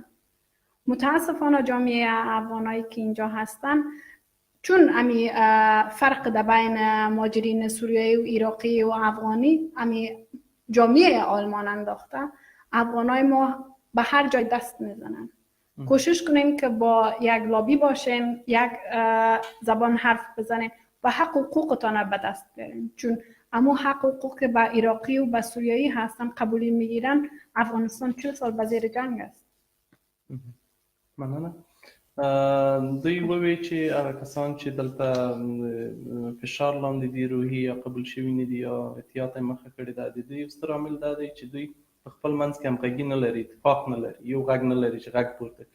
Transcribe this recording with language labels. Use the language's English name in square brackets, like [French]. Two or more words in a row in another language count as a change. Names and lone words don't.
[Persian] متاسفانه جامعه افغانایی که اینجا هستن چون امی فرق در بین مهاجرین سوریایی و عراقی و افغانی امی جامعه آلمان انداخته، افغانای ما به هر جای دست میزنن. کوشش کنیم که با یک لابی باشیم، یک زبان حرف بزنیم و حق حقوقتان به دست بیاریم، چون اما حق حقوق که به عراقی و به سوریایی هستن قبولی میگیرن. افغانستان 40 سال به زیر جنگ است. [Pashto] مننه. دوی ووی چې هغه کسان چې دلته فشار لاندې دي روحي یا قبول شوي نه دي یا احتیاط یې مخه کړې ده، د دې یو ستر عامل دا دی چې دوی په خپل منځ کې همغږي نه لري، اتفاق نه لري، یو غږ نه لري چې غږ پورته کړي.